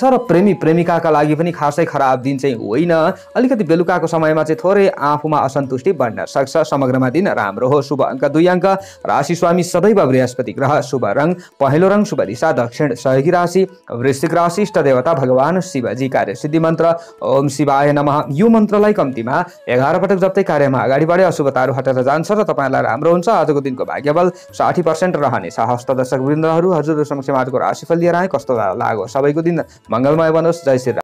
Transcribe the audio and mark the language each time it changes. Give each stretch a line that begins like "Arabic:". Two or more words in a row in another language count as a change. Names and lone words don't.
Nepali: र प्रेमी प्रेमिकाका लागि पनि खासै खराब दिन चाहिँ होइन। अलिकति बेलुकाको समयमा चाहिँ थोरै आफूमा असन्तुष्टि बढ्न सक्छ। समग्रमा दिन राम्रो हो। शुभ अङ्क 2 अङ्क, राशि स्वामी सदैव बृहस्पति ग्रह, शुभ रङ पहेँलो रङ, शुभ दिशा दक्षिण, सहयोगी राशि वृश्चिक राशि, इष्ट देवता भगवान शिवजी, कार्यसिद्धि मन्त्र
Sanskrit: ओम शिवाय नमः।
Nepali: यो मन्त्रलाई कम्तीमा 11 पटक जप्दै कार्यमा अगाडि बढे अशुभताहरू हटेर जान्छ र तपाईँलाई राम्रो हुन्छ। आजको दिनको भाग्यबल 60% रहनेछ। हस्त दर्शक वृन्दहरू, हजुरहरू समक्ष आजको राशिफल लिएर आए। कस्तो लाग्यो सबैको दिन मङ्गलमय बनोस्। जय श्री राम।